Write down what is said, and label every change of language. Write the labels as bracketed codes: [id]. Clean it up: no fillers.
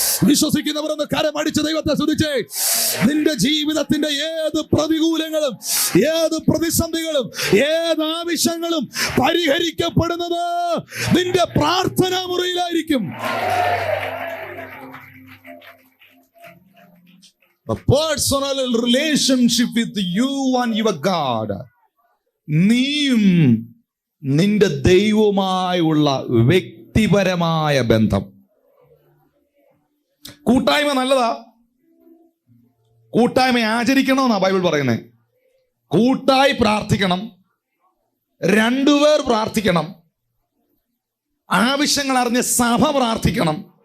[ml] വിശ്വസിക്കുന്നവർ ഒന്ന് കരമടിച്ച് ദൈവത്തെ സ്തുതിച്ചേ. നിന്റെ ജീവിതത്തിന്റെ ഏത് പ്രതികൂലങ്ങളും, ഏത് പ്രതിസന്ധികളും, ഏത് ആവശ്യങ്ങളും പരിഹരിക്കപ്പെടുന്നത് നിന്റെ പ്രാർത്ഥനാ മുറിയിലായിരിക്കും. [en] A personal relationship with you and your God. [ml] നീയും നിന്റെ ദൈവവുമായുള്ള വ്യക്തിപരമായ ബന്ധം. കൂട്ടായ്മ നല്ലതാ, കൂട്ടായ്മ ആചരിക്കണമെന്നാ ബൈബിൾ പറയുന്നത്. കൂട്ടായി പ്രാർത്ഥിക്കണം, രണ്ടുപേർ പ്രാർത്ഥിക്കണം, ആവശ്യങ്ങൾ അറിഞ്ഞ് സഭ പ്രാർത്ഥിക്കണം.